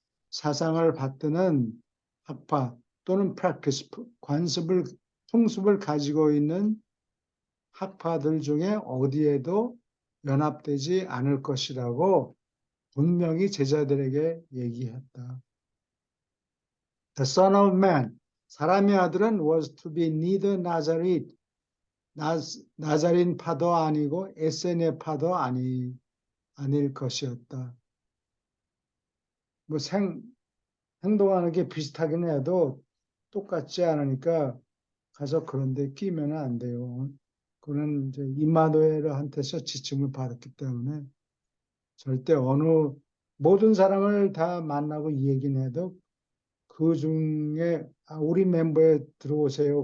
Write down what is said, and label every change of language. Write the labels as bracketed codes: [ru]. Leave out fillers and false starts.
[ko] 사상을 받드는 학파 또는 practice, 풍습을 가지고 있는 학파들 중에 어디에도 연합되지 않을 것이라고 분명히 제자들에게 얘기했다. [en] The Son of Man, [ko] 사람의 아들은 [en] was to be neither Nazareth, [ko] 나자린파도 아니고 에세네파도 아닐 것이었다. 뭐 행동하는 게 비슷하긴 해도 똑같지 않으니까 가서 그런데 끼면 안 돼요. 그는 이제 임마누엘한테서 지침을 받았기 때문에 절대 모든 사람을 다 만나고 이 얘기는 해도 그 중에 우리 멤버에 들어오세요.